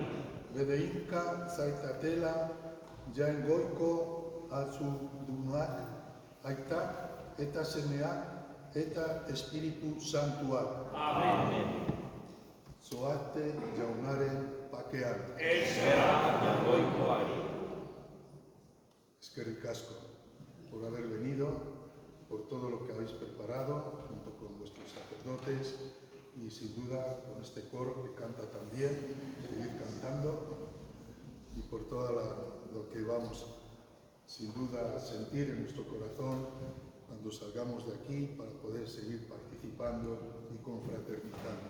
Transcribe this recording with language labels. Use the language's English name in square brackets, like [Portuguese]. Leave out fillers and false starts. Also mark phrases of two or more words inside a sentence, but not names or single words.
[Basque] Bedeinka zaitatela jaingoiko azudunak, aitak eta semeak eta Espiritu Santuak. Amen. Zoazte jaunaren pakean. Eskerrak jaingoikoari. Eskerrik asko [Spanish] por haber venido, por todo lo que habéis preparado junto con vuestros sacerdotes y sin duda con este coro que canta también, seguir cantando y por todo lo que vamos sin duda a sentir en nuestro corazón cuando salgamos de aquí para poder seguir participando y confraternizando.